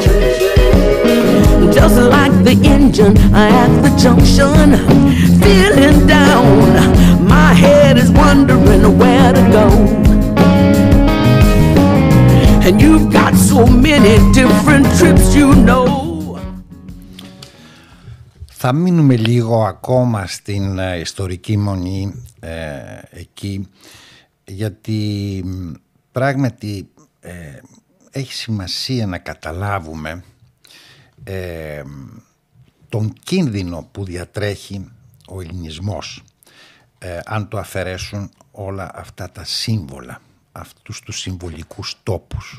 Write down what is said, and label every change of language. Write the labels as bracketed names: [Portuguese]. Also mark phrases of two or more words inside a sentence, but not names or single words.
[English] Just like the engine at the junction, feeling down. My head is wondering where to go. And you've got so many different trips, you know. [Greek] Θα μείνουμε λίγο ακόμα στην ιστορική Μονή εκεί, γιατί πράγματι έχει σημασία να καταλάβουμε τον κίνδυνο που διατρέχει ο ελληνισμός αν το αφαιρέσουν όλα αυτά τα σύμβολα, αυτούς τους συμβολικούς τόπους.